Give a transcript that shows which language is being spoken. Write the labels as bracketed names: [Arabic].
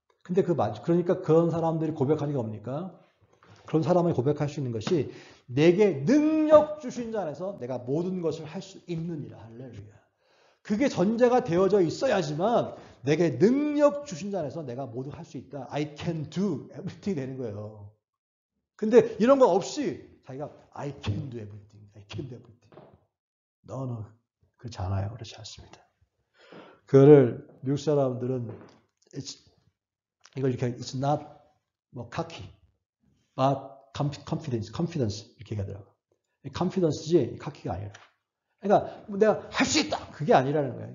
[Korean] 근데 그러니까 그런 사람들이 고백하니까 뭡니까? 그런 사람이 고백할 수 있는 것이 내게 능력 주신 자 안에서 내가 모든 것을 할 수 있느니라. 할렐루야. 그게 전제가 되어져 있어야지만 내게 능력 주신 자 안에서 내가 모두 할 수 있다. [English] I can do everything [Korean] 되는 거예요. 근데 이런 거 없이 자기가 [English] I can do everything, I can do everything. No, [Korean] 그렇지 않아요. 그렇지 않습니다. 그거를 미국 사람들은 이걸 이렇게 [English] it's not [Korean] 뭐 [English] cocky, but confidence [Korean] 이렇게 얘기하더라고. confidence지 cocky가 아니라. 그러니까 내가 할 수 있다. 그게 아니라는 거예요.